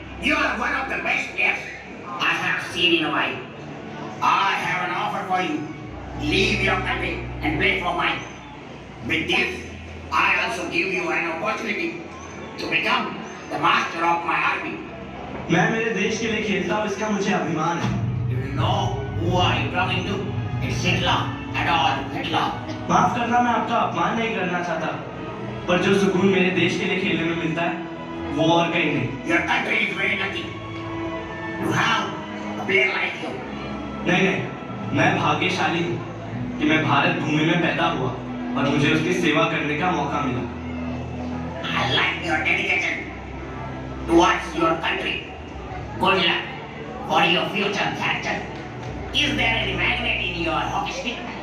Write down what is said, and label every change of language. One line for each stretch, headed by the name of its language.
English: You are one of the best players I have seen in a while. I have an offer for you. Leave your country and play for mine. With this, I also give you an opportunity to become the master of my army.
Hindi: मैं मेरे देश के लिए खेलता हूँ, इसका मुझे अभिमान है।
English: Do you know who are you talking to? It's Hitler, Adolf Hitler.
Hindi: माफ करना, मैं आपका अपमान नहीं करना चाहता, पर जो सुकून मेरे देश के लिए खेलने में मिलता है वो और कहीं नहीं।
English: Your country is very lucky to have a player like you.
Hindi: नहीं नहीं, मैं भाग्यशाली हूँ कि मैं भारत भूमि में पैदा हुआ और मुझे उसकी सेवा करने का मौका मिला।
English: I like your dedication towards your country. Good luck for your future, Captain. Is there any magnet in your hockey stick?